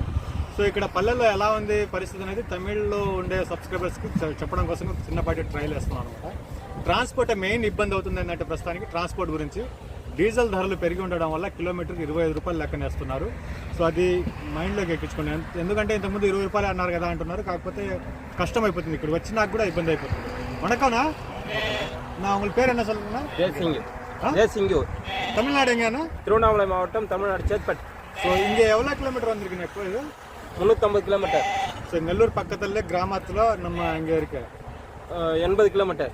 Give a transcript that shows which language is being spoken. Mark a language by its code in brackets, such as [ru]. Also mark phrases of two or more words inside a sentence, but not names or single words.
[te] సో ఇక్కడ పల్లెల్లో ఎలా ఉంది పరిస్థితి అనేది తమిళ్లో ఉండే సబ్స్క్రైబర్స్కి చెప్పడం కోసం చిన్నపాటి ట్రైల్ వేస్తున్నాను అనమాట। [en] transport main [te] ఇబ్బంది అవుతుంది ఏంటంటే, ప్రస్తుతానికి ట్రాన్స్పోర్ట్ గురించి డీజిల్ ధరలు పెరిగి ఉండడం వల్ల కిలోమీటర్కి ₹25 లెక్కన వేస్తున్నారు। సో అది మైండ్లోకి ఎక్కించుకోండి, ఎందుకంటే ఇంతకుముందు ₹20 అన్నారు కదా అంటున్నారు, కాకపోతే కష్టం అయిపోతుంది, ఇక్కడ వచ్చి నాకు కూడా ఇబ్బంది అయిపోతుంది। [ta] వణకம்ண்ணா, நான் உங்கள் பேர் என்ன சொல்லுங்கண்ணா? ஜெயசிங்கு, தமிழ்நாடு எங்கண்ணா? திருவண்ணாமலை மாவட்டம், தமிழ்நாடு சேத்பட்। ஸோ இங்கே எவ்வளோ கிலோமீட்டர் வந்திருக்குண்ணா இப்போ? இது 350 கிலோமீட்டர்। ஸோ நெல்லூர் பக்கத்துல கிராமத்தில் நம்ம இங்கே இருக்கு 80 கிலோமீட்டர்।